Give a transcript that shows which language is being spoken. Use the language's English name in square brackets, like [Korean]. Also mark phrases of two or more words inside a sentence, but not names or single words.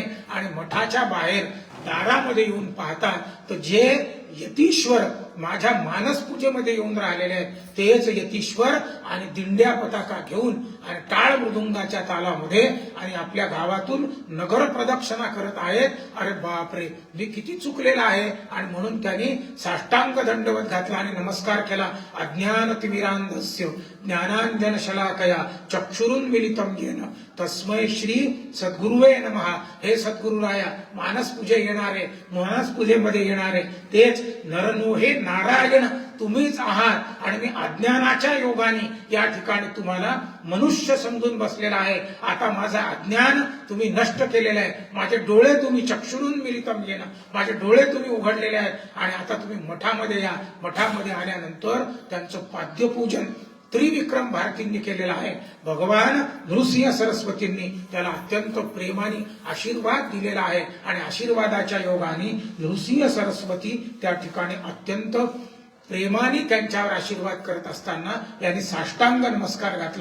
[Marathi] आणि मठाच्या बाहेर दारामध्ये येऊन पाहता तर जे यतीश्वर माझ्या मानस पूजेमध्ये येऊन राहिलेले आहेत तेच यतीश्वर आणि दिंड्या पताका घेऊन आणि टाळ मृदुंगाच्या तालामध्ये आणि आपल्या गावातून नगर प्रदक्षिणा करत आहेत. अरे बापरे, मी किती चुकलेला आहे. आणि म्हणून त्यांनी साष्टांग दंडवत घातला आणि नमस्कार केला. [Sanskrit] अज्ञानतिमिरांधस्य ज्ञानांजन शलाकया चक्षुरुन्मीलितं येन तस्मै श्री सद्गुरुवे नमः. [Marathi] हे सद्गुरुराया, मानस पूजे येणारे, मानस पूजेमध्ये येणारे तेच नरनोहे नारायण तुम्हीच आहात. आणि मी अज्ञानाच्या योगाने या ठिकाणी तुम्हाला मनुष्य समजून बसलेला आहे. आता माझं अज्ञान तुम्ही नष्ट केलेलं आहे. माझे डोळे तुम्ही [Sanskrit] चक्षुरुन्मीलितं येन, [Marathi] माझे डोळे तुम्ही उघडलेले आहेत. आणि आता तुम्ही मठामध्ये या. मठामध्ये आल्यानंतर त्यांचं पाद्यपूजन त्रिविक्रम भारतींनी केलेला आहे. भगवान नृसिंह सरस्वतींनी त्याला अत्यंत प्रेमाने आशीर्वाद दिलेला आहे. आणि आशीर्वादाच्या योगाने नृसिंह सरस्वती त्या ठिकाणी अत्यंत प्रेमाने त्यांच्यावर आशीर्वाद करत असताना यांनी साष्टांग नमस्कार घातला.